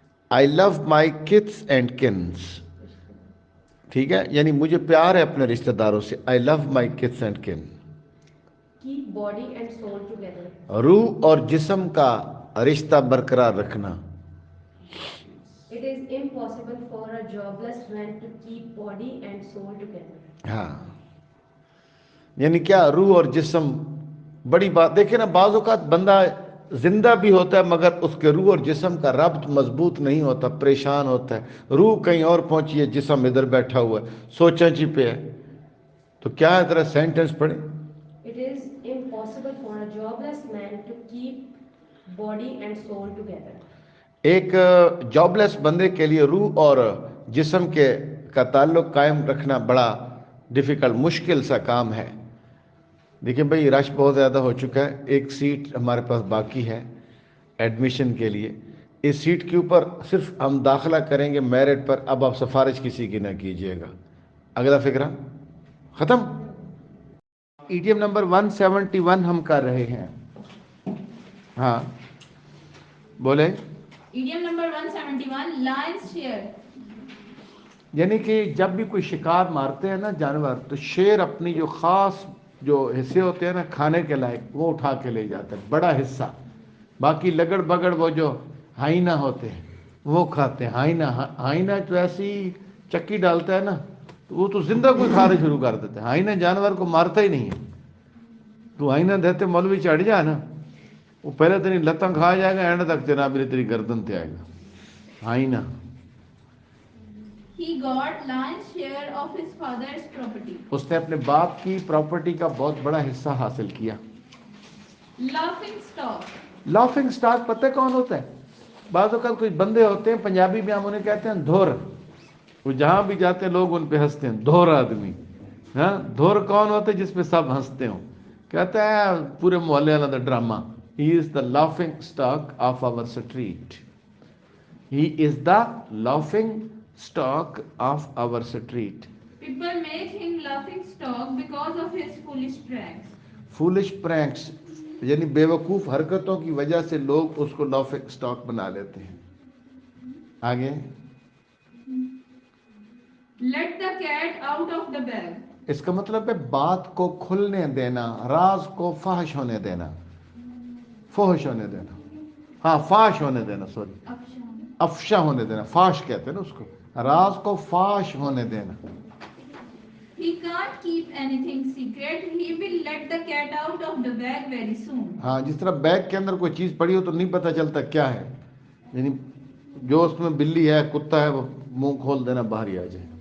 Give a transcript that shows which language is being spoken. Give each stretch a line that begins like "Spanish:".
English: I love my kiths and kins.
Urdu: ٹھیک ہے، یعنی مجھے پیار ہے اپنے رشتہ داروں سے.
English: I love my kiths and kin. keep body and soul together.
Urdu: روح اور جسم کا رشتہ برقرار رکھنا.
English: It is impossible for a jobless man to keep body and soul together.
Urdu: ہاں، یعنی کیا روح اور جسم بڑی بات. دیکھیں نا، بعض اوقات بندہ زندہ بھی ہوتا ہے مگر اس کے روح اور جسم کا ربط مضبوط نہیں ہوتا، پریشان ہوتا ہے. روح کہیں اور پہنچی ہے، جسم ادھر بیٹھا ہوا ہے، سوچا جی پہ ہے. تو کیا ہے، ذرا سینٹنس پڑھیں.
English: It is impossible for a jobless body and soul together.
Urdu: ایک جابلیس بندے کے لیے روح اور جسم کے کا تعلق قائم رکھنا بڑا ڈیفیکلٹ مشکل سا کام ہے. دیکھیں بھائی رش بہت زیادہ ہو چکا ہے. ایک سیٹ ہمارے پاس باقی ہے ایڈمیشن کے لیے. اس سیٹ کے اوپر صرف ہم داخلہ کریں گے میرٹ پر. اب آپ سفارش کسی کی نہ کیجیے گا. اگلا فقرہ ختم. ایڈیم نمبر 171 ہم کر رہے ہیں. ہاں بولے.
English: Idiom number 171, lion's share.
Urdu: یعنی کہ جب بھی کوئی شکار مارتے ہیں نا جانور تو شیر اپنی جو خاص جو حصے ہوتے ہیں نا کھانے کے لائق وہ اٹھا کے لے جاتا ہے بڑا حصہ. باقی لگڑ بگڑ وہ جو ہائینا ہوتے ہیں وہ کھاتے ہیں. ہائینا تو ایسی چکی ڈالتا ہے نا تو وہ تو زندہ کوئی کھانا شروع کر دیتا ہے. ہائینا جانور کو مارتا ہی نہیں ہے.
Punjabi: تو ہائینا دیتے مولوی چڑھ جا نا وہ پہلے تیری لتاں کھا جائے گا اینڈ تک جناب تیری گردن تے آئے گا.
Urdu: ہائینا.
English: He got lion's share of his father's property.
Urdu: اس نے اپنے باپ کی پراپرٹی کا بہت بڑا حصہ حاصل کیا.
English: Laughing stock.
Urdu: لافنگ سٹاک پتہ کون ہوتا ہے؟ بعض اوقات کچھ بندے ہوتے ہیں پنجابی میں ہم انہیں کہتے ہیں دھور. وہ جہاں بھی جاتے ہیں لوگ ان پہ ہنستے ہیں. دھور آدمی. ہاں دھور کون ہوتا ہے؟ جس پہ سب ہنستے ہوں. کہتا ہے پورے محلے والا دا drama.
English: He is the laughing stock of our street. He is the laughing stock of our street. People make him laughing stock because of his foolish pranks.
Urdu: Foolish pranks یعنی بیوقوف حرکتوں کی وجہ سے لوگ اس کو لافنگ اسٹاک بنا لیتے ہیں. آگے.
English: Let the cat out of the bag.
Urdu: اس کا مطلب ہے بات کو کھلنے دینا راز کو فحش ہونے دینا. فحش ہونے دینا. ہاں فاش ہونے دینا سوری افشا ہونے دینا. فاش کہتے ہیں نا اس کو. راز کو فاش ہونے دینا.
English: He can't keep anything secret. He will let the cat out of the bag very soon.
Urdu: ہاں جس طرح بیگ کے اندر کوئی چیز پڑی ہو تو نہیں پتہ چلتا کیا ہے. یعنی جو اس میں بلی ہے کتا ہے وہ منہ کھول دینا باہر ہی آ جائے.